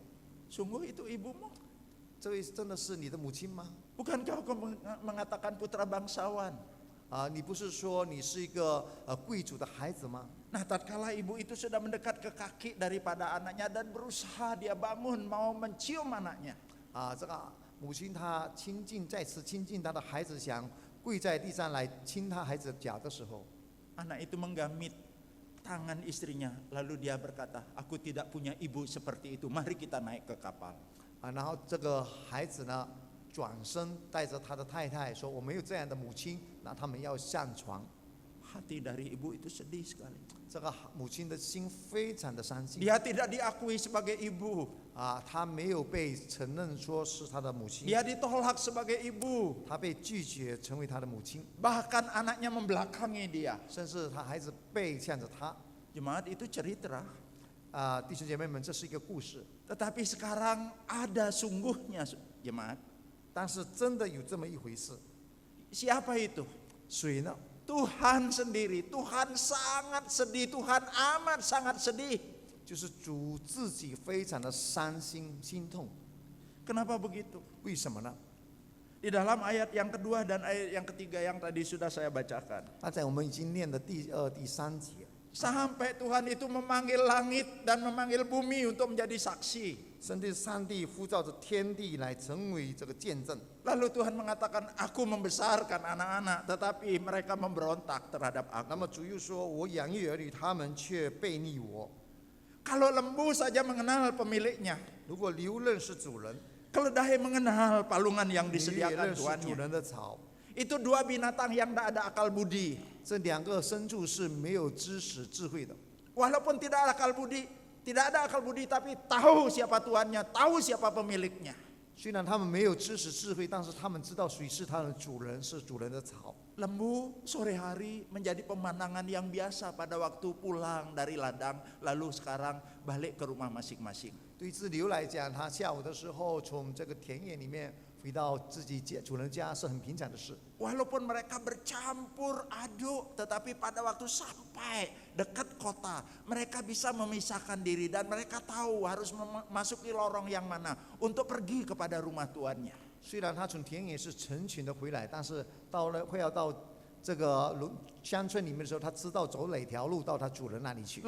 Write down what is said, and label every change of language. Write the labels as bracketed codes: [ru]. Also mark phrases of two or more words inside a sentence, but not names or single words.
[id] Sungguh itu ibumu? [zh] 这位真的是你的母亲吗？ [id] Bukankah kau mengatakan putra bangsawan? [zh] 你不是说你是一个贵族的孩子吗？ [id] Nah, tatkala ibu itu sudah mendekat ke kaki daripada anaknya dan berusaha dia bangun mau mencium anaknya. [zh] 这个母亲她再次亲近她的孩子，想跪在地上来亲她孩子的脚的时候， [id] Anak itu menggamit tangan istrinya, lalu dia berkata, aku tidak punya ibu seperti itu, mari kita naik ke kapal. [zh] 然后这个孩子呢转身带着他的太太说：“我没有这样的母亲，那他们要上床。” [id] Hati dari ibu itu sedih sekali. [zh] 这个母亲的心非常的伤心 [id] Dia tidak diakui sebagai ibu. [zh] 她没有被承认说是她的母亲， [id] Dia ditolak sebagai ibu. [zh] 她被拒绝成为她的母亲， [id] Bahkan anaknya membelakangi dia. [zh] 甚至她孩子背向着她。 [id] Jemaat, itu cerita. [zh] 弟兄姐妹们，这是一个故事， [id] Tetapi sekarang ada sungguhnya, jemaat. [zh] 但是真的有这么一回事。 [id] Siapa itu? [zh] 谁呢？ [id] Tuhan sendiri. Tuhan sangat sedih. Tuhan amat sangat sedih. [zh] 就是主自己非常的伤心心痛。 [id] Kenapa begitu? [zh] 为什么呢？ [id] Di dalam ayat yang kedua dan ayat yang ketiga yang tadi sudah saya bacakan. [zh] 那在我们已经念的第2、第3节， [id] Sampai Tuhan itu memanggil langit dan memanggil bumi untuk menjadi saksi. [zh] 甚至上帝呼召着天地来成为这个见证。 [id] Lalu Tuhan mengatakan, aku membesarkan anak-anak, tetapi mereka memberontak terhadap [zh] 那 [id] aku. [zh] 么主又说：“我养育儿女，他们却背逆我。 [id] Kalau lembu saja mengenal pemiliknya, [zh] 如果牛认识主人， [id] keledai mengenal palungan yang [zh] 驴也 [id] disediakan [zh] 认识主 [id] tuannya. [zh] 人的草。 [id] Itu dua binatang yang tidak ada akal budi. [zh] 这2个牲畜是没有知识智慧的， [id] Walaupun tidak ada akal budi, tapi tahu siapa tuannya, tahu siapa pemiliknya. [zh] 虽然他们没有知识智慧，但是他们知道谁是他们的主人，是主人的草。 [id] Lembu sore hari menjadi pemandangan yang biasa pada waktu pulang dari ladang, lalu sekarang balik ke rumah masing-masing. [zh] 对只牛来讲，它下午的时候从这个田野里面回到自己家主人家是很平常的事。 [id] Walaupun mereka bercampur aduk, tetapi pada waktu sampai dekat kota, mereka bisa memisahkan diri dan mereka tahu harus memasuki lorong yang mana untuk pergi kepada rumah tuannya. [zh] 虽然他从田野是成群的回来，但是快要到这个乡村里面的时候，他知道走哪条路到他主人那里去。